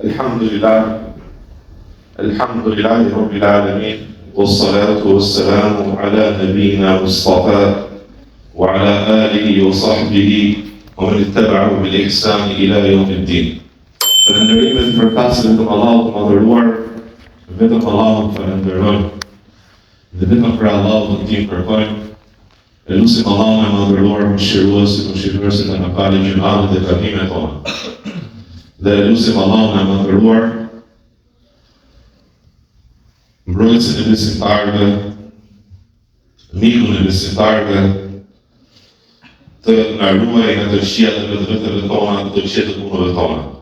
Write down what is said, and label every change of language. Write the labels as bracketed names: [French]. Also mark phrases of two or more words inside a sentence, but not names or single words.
[Arabic] الحمد لله رب العالمين والصلاة والسلام على نبينا مصطفى وعلى آله وصحبه ومن اتبعه بالإحسان إلى يوم الدين. [Albanian] Falënderimet për pasën të Allahut madhëruar, vetëm Allahun falënderojmë dhe vetëm për Allahun tim kërkojmë. Elusim Allahun e madhëruar mëshiruesi të na falë gjunat dhe gabimet tona. Dhe elusim Allahun e madhëruar mbrojtësin e besimtarëve, mikun e besimtarëve, të na ruajë nga të këqijat e vetëve tona, të këqijat e punëve tona.